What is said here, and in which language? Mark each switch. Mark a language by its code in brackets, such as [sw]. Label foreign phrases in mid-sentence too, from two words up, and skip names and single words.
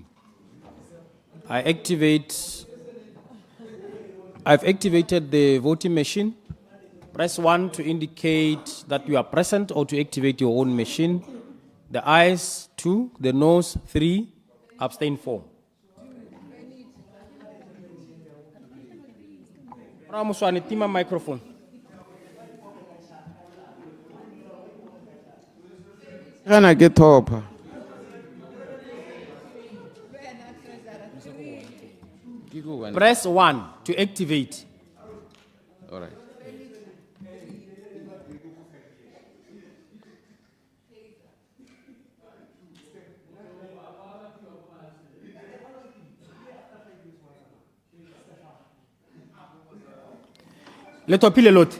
[en] I've activated the voting machine. Press 1 to indicate that you are present or to activate your own machine. The ayes 2, the noes 3, abstain 4. Honourable Muswane, tima microphone. [nso] Gana ke thopa. [en] Press 1 to activate. All right. Let us appeal a lot.